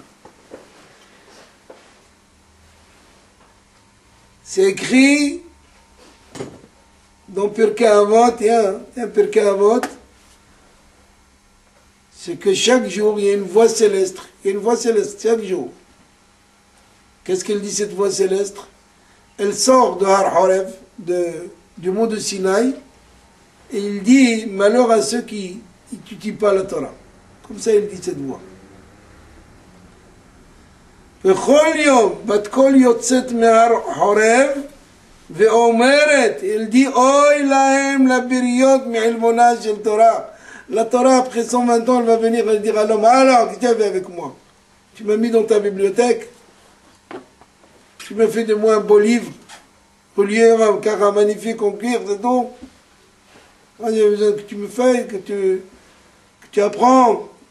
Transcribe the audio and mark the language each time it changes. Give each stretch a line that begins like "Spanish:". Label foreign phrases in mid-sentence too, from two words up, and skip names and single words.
French: C'est écrit dans Pirkei Avot, il y a un Pirkei Avot, c'est que chaque jour, il y a une voix céleste. Il y a une voix céleste, chaque jour. Qu'est-ce qu'elle dit, cette voix céleste? Elle sort de Har Horev, du mont de Sinaï, et il dit, malheur à ceux qui n'étudient pas la Torah. Comme ça, il dit cette voix.
Hebrew: בכל יום, בת קול יוצאת מהר חורב ואומרת,
French: il dit,
Hebrew: אוי להם לבריות מעלבונה של תורה.
French: La Torah, après 120 ans, elle va venir et dire à l'homme, alors, qu'est-ce que tu as fait avec moi? Tu m'as mis dans ta bibliothèque, tu m'as fait de moi un beau livre, au lieu un cara magnifique en cuir, c'est tout. Moi, j'ai besoin que tu me fasses, que tu apprends.